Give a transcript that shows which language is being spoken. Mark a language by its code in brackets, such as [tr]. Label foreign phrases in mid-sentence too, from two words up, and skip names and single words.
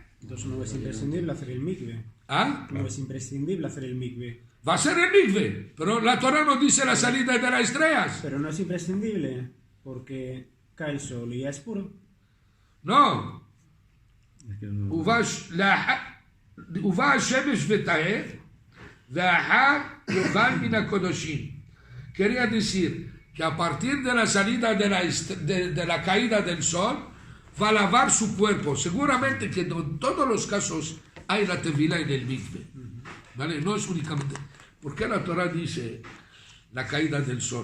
[es] Entonces no es imprescindible hacer el mikve. ¿Ah? No es imprescindible hacer el mikve. Va a ser el mikve, pero la Torah no dice la salida de las estrellas. Pero no es imprescindible porque cae el sol y ya es puro. No. Es que no- [he] ובא השמש וטהר, ואחר יאכל מן הקודשים. [es] Quería decir que a partir de la salida de la caída del sol, va a lavar su cuerpo. Seguramente que en todos los casos hay la tevilá en el mikve. ¿Vale? No es únicamente... ¿Por qué la Torah dice la caída del sol?